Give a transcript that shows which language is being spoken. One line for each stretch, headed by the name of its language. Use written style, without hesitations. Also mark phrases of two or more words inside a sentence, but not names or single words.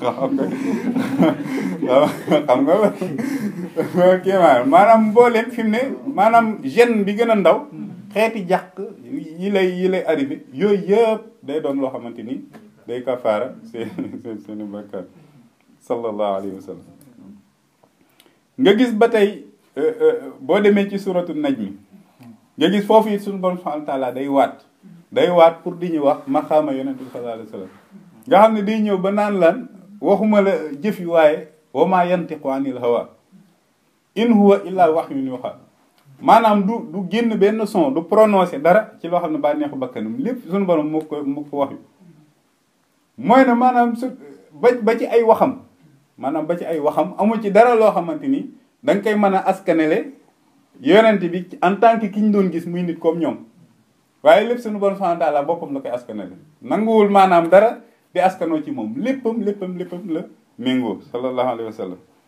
Wolof: xam nga kii maanaam mboolem fi mu ne maanaam gene bi gën a ndaw xeeti jàq yi lay arrivé yooyu yëpp day doon loo xamante ni day kafaara seen i bàkkaar
Arabic: صلى الله عليه وسلم
Wolof: nga gis ba tey boo demee ci suratu najmi nga gis foofu it suñu borom
Arabic: سبحانه وتعالى
Wolof: day waat pour di ñu wax maqaama yonent bi
Arabic: صلى الله عليه وسلم
Wolof: nga xam ne day ñëw ba naan lan waxuma la jëf yi waaye
Arabic: وما ينطق عن الهوى إن هو إلا وحي يوحى
Wolof: maanaam du génn benn son du prononcé dara ci loo xam ne ba neexu bakkanam lépp suñu borom moo ko wax yu mooy ne maanaam ba ci ay waxam maanaam ba ci ay waxam amul ci dara loo xamante ni da nga koy mën a askanele yonent bi
French: en tant que
Wolof: ki ñu doon gis muy nit comme ñoom waaye lépp suñu borom
Arabic: سبحانه وتعالى
Wolof: boppam la koy askanele nanguwul maanaam dara di askanoo ci moom léppam la méngoo
Arabic: صلى الله عليه وسلم